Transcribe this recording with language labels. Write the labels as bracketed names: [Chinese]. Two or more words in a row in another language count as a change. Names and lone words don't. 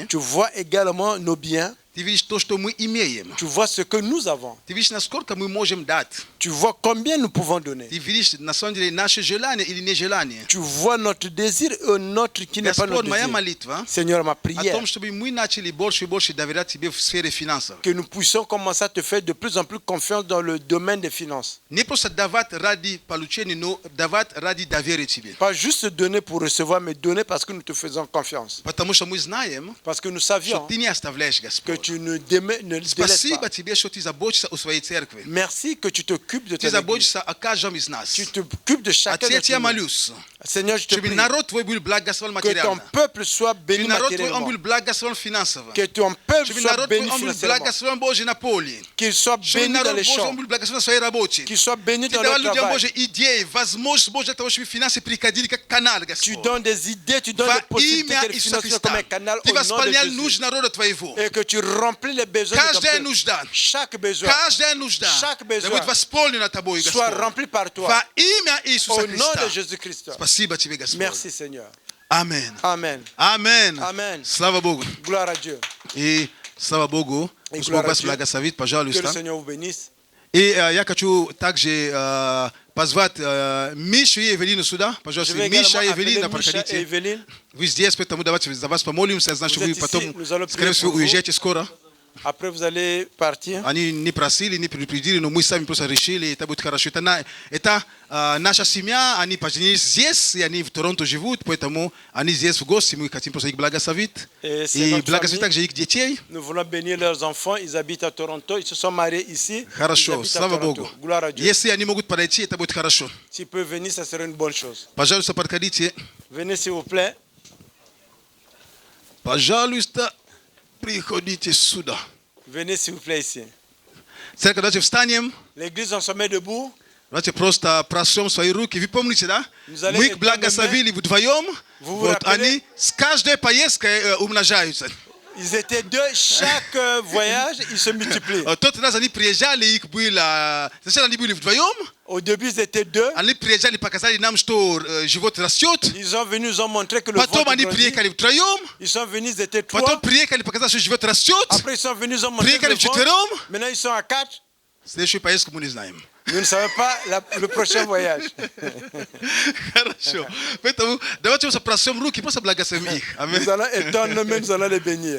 [French] Tu vois également nos biens. [Russian] Ты видишь то, что мы имеем. [French] Tu vois ce que nous avons. [Russian] Ты видишь, насколько мы можем дать. [French] Tu vois combien nous pouvons donner. [Russian] Ты видишь, на самом деле, наше желание или нежелание. [French] Tu vois notre désir et notre qui n'est pas [Russian] Господь, [French] notre [Russian] моя [French] désir. [Russian] молитва [French] Seigneur, ma [Russian] о [French] prière, [Russian] том, чтобы мы начали больше и больше доверять Тебе в сфере финансов. [French] que nous puissions commencer à te faire de plus en plus confiance dans le domaine des finances. [Russian] Не просто давать ради получения, но давать ради доверия Тебе. [French] Pas juste donner pour recevoir, mais donner parce que nous te faisons confiance. [Russian] Потому что мы знаем, [French] Parce que nous [Russian] что [French] savions [Russian] Ты не оставляешь, [French] que [Russian] Господь. [French] tu ne délaisses [Russian] Спасибо [French] pas. [Russian] Тебе, что Ты заботишься о своей церкви. [French] Merci que tu t'occupes de [Russian] Ты [French] ta église. [Russian] заботишься о каждом из нас. [French] Tu t'occupes de chacun de [Russian] Отец, я [French] nous. [Russian] молюсь, [French] Seigneur, je te [Russian] чтобы [French] prie [Russian] народ Твой был благословен [French] que ton [Russian] материально. [French] peuple soit [Russian] Чтобы [French] béni [Russian] народ Твой, он [French] matériellement. [Russian] был благословен финансово. [French] Que ton peuple [Russian] Чтобы [French] soit [Russian] народ Твой, [French] béni [Russian] он был [French] financièrement. [Russian] благословен Божий на поле. [French] Qu'il soit [Russian] Чтобы [French] béni dans [Russian] народ [French] les [Russian] Божий, [French] champs. [Russian] он был благословен на своей работе. [French] Qu'il soit béni [Russian] Ты [French] dans [Russian] давал [French] le [Russian] людям [French] travail. [Russian] Божьи идеи, возможность Божья того, чтобы финансы приходили как канал, [French] Tu [Russian] Господь. [French] donnes des idées, tu donnes [Russian] Во [French] des possibilités [Russian] имя [French] de [Russian] Иисуса [French] financement comme [Russian] Христа. [French] un canal [Russian] Ты [French] au nom de [Russian] восполнял [French] Jésus. [Russian] нужды народа Твоего. [French] Et que tu remplis les besoins de ton [Russian] Каждая [French] peuple. [Russian] нужда, [French] Chaque besoin [Russian] каждая нужда [French] Chaque [Russian] да [French] besoin [Russian] будет восполнена Тобой, [French] soit [Russian] Господь. [French] rempli par toi. [Russian] Во имя Иисуса [French] Au nom de [Russian] Христа. [French] Jésus-Christ. [Russian] Спасибо Тебе, Господь. [French] Merci Seigneur. [Russian] Аминь. [French] Amen. [Russian] Аминь. [French] Amen. [Russian] Слава Богу. [French] Gloire à Dieu. [Russian] И слава Богу. И Пусть [French] gloire [Russian] Бог [French] à [Russian] вас [French] Dieu. [Russian] благословит, [French] Que le [Russian] пожалуйста. [French] Seigneur vous bénisse. [Russian] И я хочу также позвать Мишу и Евелину сюда. [French] Je [Russian] Пожалуйста, [French] vais [Russian] Миша и [French] également appeler [Russian] Евелина, [French] Misha et [Russian] проходите. [French] Evelyne. [Russian] Вы здесь, поэтому давайте за вас помолимся. Я знаю, что [French] Vous [Russian] вы [French] êtes [Russian] потом, [French] ici, nous allons [Russian] скорее [French] prier [Russian] всего, [French] pour vous. [Russian] уезжаете скоро. [French] Après, vous allez partir. [Russian] Они не просили, не предупредили, но мы сами просто решили, это будет хорошо. Это наша семья, они поженились здесь, и они в Торонто живут, поэтому они здесь в гости, мы хотим просто их благословить. [French] Et c'est [Russian] И [French] notre [Russian] благословить [French] famille. [Russian] также их детей. [French] Nous voulons bénir leurs enfants. Ils habitent à Toronto. Ils se sont mariés ici. Ils [Russian] Хорошо, [French] habitent à [Russian] слава [French] Toronto. [Russian] Богу. [French] Gloire à Dieu. [Russian] Если они могут подойти, это будет хорошо. [French] S'ils peuvent venir, ça serait une bonne chose. [Russian] Пожалуйста, подходите. [French] Venez s'il vous plaît. [Russian] Пожалуйста, приходите сюда. [French] Venez s'il vous plaît ici. [Russian] Церковь, давайте встанем. [French] L'église, on se met debout. [Russian] Давайте просто просем свои руки. Вы помните, да? Мы их благословили вдвоем. Вот они с каждой поездкой умножаются. [French] Ils étaient deux, chaque voyage, ils se multiplient. [Russian] Тот раз они приезжали, их было... Сначала они были вдвоем. [French] Au début, ils étaient deux. [Russian] Они приезжали, показали нам, что живот растет. [French] Ils sont venus, ils ont montré que le ventre [Russian] Потом они [French] grandit. [Russian] приехали втроем. [French] Ils sont venus, ils étaient trois. [Russian] Потом приехали, показали, что живот растет. [French] Après, ils sont venus, ils ont montré que [Russian] Приехали [French] le ventre. [Russian] вчетвером. [French] Maintenant, ils sont à quatre. [Russian] Следующую поездку мы не знаем. [French] Nous ne savons pas le prochain voyage. [Russian] Хорошо. Поэтому давайте просто просем руки, просто благословим их. Аминь. [French] Nous allons étendre, mais nous allons les bénir.